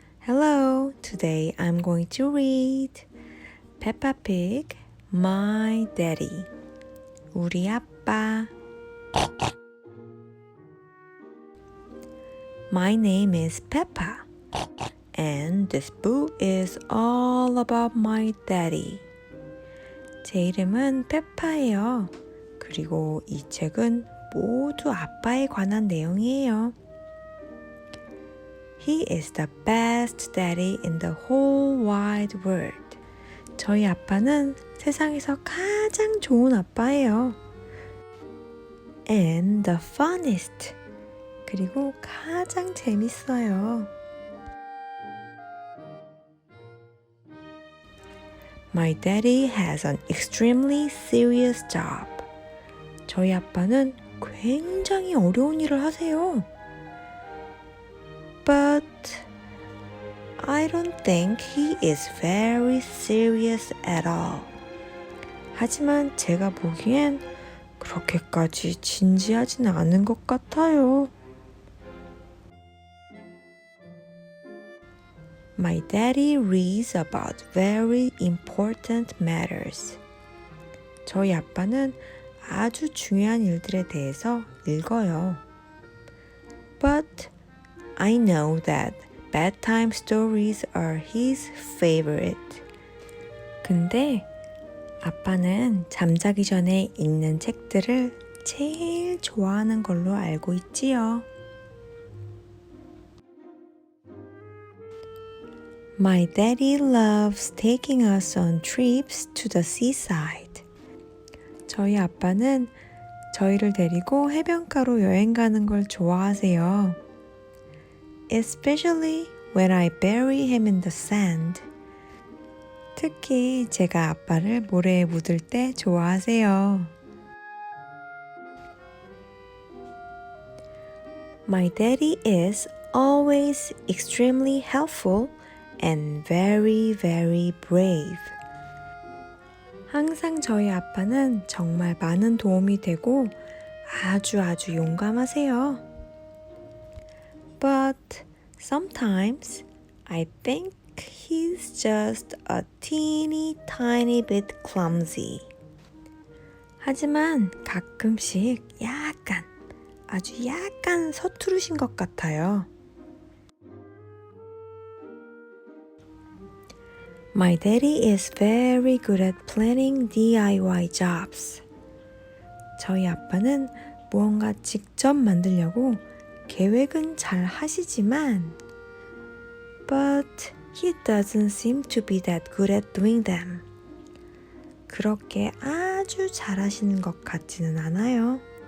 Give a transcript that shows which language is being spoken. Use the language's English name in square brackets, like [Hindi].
[English] Hello, today I'm going to read Peppa Pig, My Daddy, [Korean] 우리아빠. [English] My name is Peppa, and this book is all about my daddy. [Korean] 제 이름은 페파예요. 그리고 이 책은 모두 아빠에 관한 내용이에요. [English] He is the best daddy in the whole wide world. [Korean] 저희 아빠는 세상에서 가장 좋은 아빠예요. [English] And the funnest. [Korean] 그리고 가장 재밌어요. [English] My daddy has an extremely serious job. [Korean] 저희 아빠는 굉장히 어려운 일을 하세요. [English] But I don't think he is very serious at all. [Korean] 하지만 제가 보기엔 그렇게까지 진지하진 않은 것 같아요. [English] My daddy reads about very important matters. [Korean] 저희 아빠는 아주 중요한 일들에 대해서 읽어요. [English] But I know that bedtime stories are his favorite. [Korean] 근데 아빠는 잠자기 전에 읽는 책들을 제일 좋아하는 걸로 알고 있지요. [English] My daddy loves taking us on trips to the seaside. [Korean] 저희 아빠는 저희를 데리고 해변가로 여행 가는 걸 좋아하세요. [English] Especially when I bury him in the sand. [Korean] 특히 제가 아빠를 모래에 묻을 때 좋아하세요. [English] My daddy is always extremely helpful and very, very brave. [Korean] 항상 저희 아빠는 정말 많은 도움이 되고 아주 용감하세요. [English] But sometimes I think he's just a teeny tiny bit clumsy. [Korean] 하지만 가끔씩 아주 약간 서투르신 것 같아요. [English] My daddy is very good at planning DIY jobs. [Korean] 저희 아빠는 무언가 직접 만들려고 계획은 잘 하시지만 [English] But he doesn't seem to be that good at doing them. [Korean] 그렇게 아주 잘하시는 것 같지는 않아요.